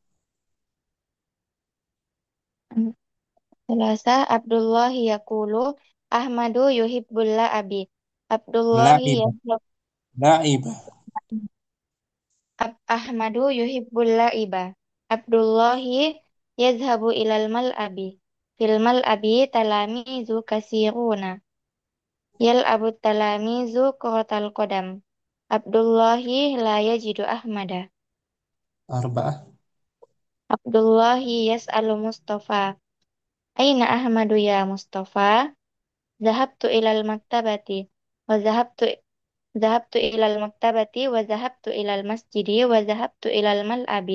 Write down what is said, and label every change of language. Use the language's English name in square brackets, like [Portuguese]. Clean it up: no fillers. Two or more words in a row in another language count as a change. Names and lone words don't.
[Arabic] Selasa عبد الله يقول أحمد يحب اللعب. Abdullahi La'ibah. yadhhab La'ibah. أحمد يحب اللعب. عبد الله يذهب إلى الملعب. في الملعب تلاميذ كثيرون. يلعب التلاميذ كرة القدم. عبد الله لا يجد أحمد. Arba'ah. عبد الله يسأل مصطفى. أين أحمد يا مصطفى? ذهبت إلى المكتبة. وذهبت إلى المكتبة وذهبت إلى المسجد وذهبت إلى الملعب.